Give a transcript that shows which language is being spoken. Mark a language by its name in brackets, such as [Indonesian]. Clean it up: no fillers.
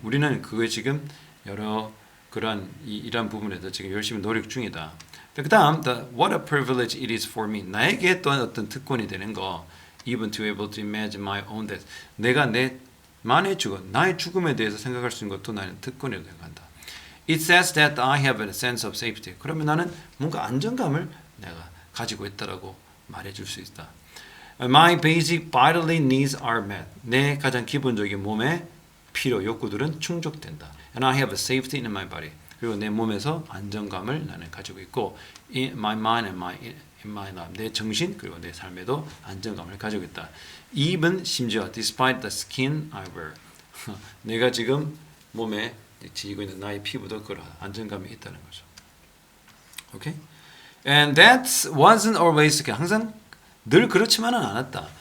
[Korean] 우리는 그거에 지금 여러 이런 부분에서 지금 열심히 노력 중이다. 그 다음, [English] what a privilege it is for me. [Korean] 나에게 또 어떤 특권이 되는 거. [English] Even to be able to imagine my own death. [Korean] 내가 나의 죽음에 대해서 생각할 수 있는 것도 나는 특권이라고 생각한다. [English] It says that I have a sense of safety. [Korean] 그러면 나는 뭔가 안정감을 내가 가지고 있다라고 말해줄 수 있다. [English] My basic bodily needs are met. [Korean] 내 가장 기본적인 몸의 필요, 욕구들은 충족된다. [English] And I have a safety in my body. [Korean] 그리고 내 몸에서 안정감을 나는 가지고 있고 [English] in my mind and in my life. [Korean] 내 정신 그리고 내 삶에도 안정감을 가지고 있다. [English] Even [Korean] 심지어 [English] despite the skin I wear. [Korean] 내가 지금 몸에 지니고 있는 나의 피부도 그런 안정감이 있다는 거죠. [English] Okay? And that wasn't always [Korean] 항상 늘 그렇지만은 않았다.